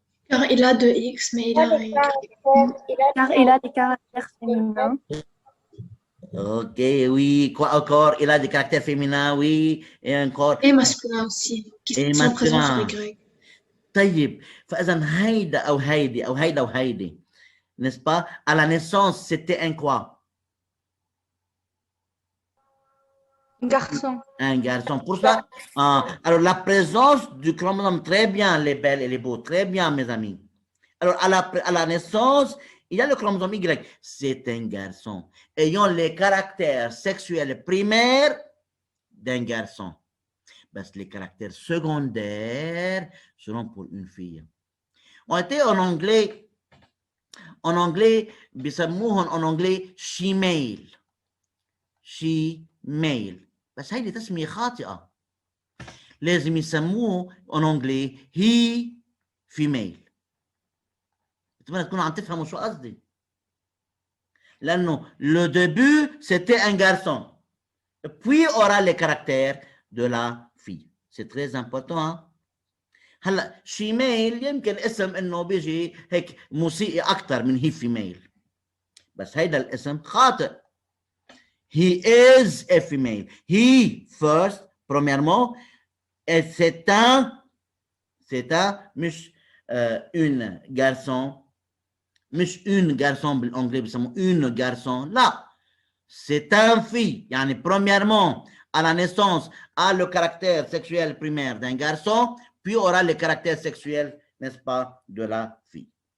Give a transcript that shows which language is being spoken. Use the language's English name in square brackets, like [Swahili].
[French] Car il a 2 X, mais il a un Y. Car il a des caractères féminins. Ok, oui. Quoi encore? Il a des caractères féminins, oui. Et encore. Et masculin aussi, qui sont présents sur Y. [Arabic] طيب فإذا هيدا أو هيدي أو هيدا وهيدي, [French] n'est-ce pas? À la naissance, c'était un quoi? Garçon. Un garçon. Pour ça, alors la présence du chromosome, très bien les belles et les beaux, très bien mes amis. Alors à la naissance, il y a le chromosome Y, c'est un garçon, ayant les caractères sexuels primaires d'un garçon. Parce que les caractères secondaires seront pour une fille. On était en anglais, [Arabic] بيسموهم [French] en anglais she-male. [Arabic] She-male. بس هيدي تسمية خاطئة. لازم يسموه [French] en anglais [English] he female. [Arabic] أتمنى تكونوا عم تفهموا شو قصدي. [French] لأنه le début c'était un garçon. Puis aura les caractères de la fille. C'est très important. [Arabic] هلا شيميل يمكن اسم انه بيجي هيك موسيقي اكثر من هي فيميل. بس هيدا الاسم خاطئ. [English] He is a female. [French] He first, premièrement, et c'est un مش une garçon, مش une garçon [Arabic] بالانجلي بيسموه [French] une garçon. لا, c'est un fille. يعني premièrement, à la naissance, a le caractère sexuel primaire d'un garçon, puis aura le caractère sexuel, n'est-ce pas, de la fille.